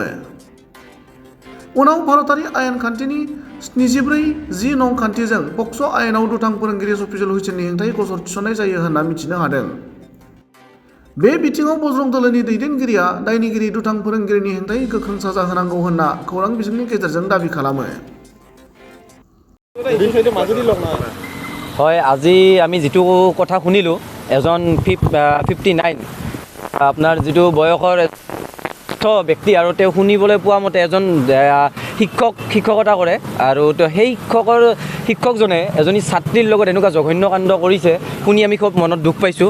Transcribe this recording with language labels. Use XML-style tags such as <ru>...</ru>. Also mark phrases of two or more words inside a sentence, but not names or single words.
<brx>उनाव भारतारि आयेन खान्थिनि 74(10) नं खान्थिजों पक्स' आयेनाव दुथां फोरोंगिरि सफिजुल हुसेननि हेंथायै गसर थिसननाय जायो होनना मिथिनो हादों। बे बिथिङाव बजरं दोलोनि दैदेनगिरिया दायनिगिरि दुथां फोरोंगिरिनि हेंथायै गोख्रों साजा होनांगौ होनना खौरां बिजोंनि गेजेरजों दाबि खालामो।</brx> <as>হয়, আজি আমি যিটো কথা শুনিলোঁ, এজন 59 আপোনাৰ যিটো বয়সৰ ব্যক্তি আৰু তেওঁ শুনিবলৈ পোৱা মতে এজন শিক্ষকতা কৰে আৰু সেই শিক্ষকজনে এজনী ছাত্ৰীৰ লগত এনেকুৱা জঘন্য কাণ্ড কৰিছে শুনি আমি খুব মনত দুখ পাইছোঁ।</as>